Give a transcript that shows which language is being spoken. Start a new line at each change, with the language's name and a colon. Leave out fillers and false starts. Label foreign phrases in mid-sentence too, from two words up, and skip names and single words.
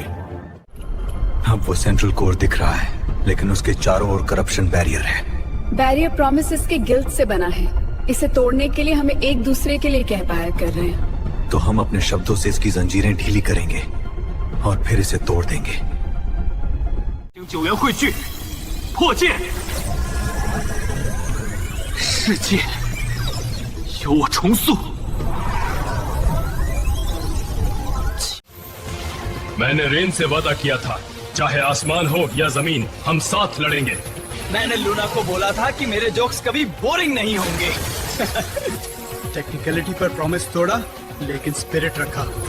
Hindi: अब वो
English: central core
Hindi: दिख रहा है, लेकिन उसके चारों ओर
English: corruption barrier
Hindi: है।
English: barrier promises
Hindi: के गिल्ट से बना है। इसे तोड़ने के लिए हमें एक दूसरे के लिए कहपाया कर रहे हैं। तो हम अपने शब्दों से इसकी जंजीरें ढीली करेंगे और फिर इसे तोड़ देंगे।
Chinese: 9 元汇聚，破界，世界由我重塑。
Hindi: मैंने रेन से वादा किया था, चाहे आसमान हो या जमीन, हम साथ लड़ेंगे। मैंने लूना को बोला था कि मेरे जोक्स कभी बोरिंग नहीं होंगे। टेक्निकलिटी पर प्रॉमिस तोड़ा, लेकिन स्पिरिट रखा।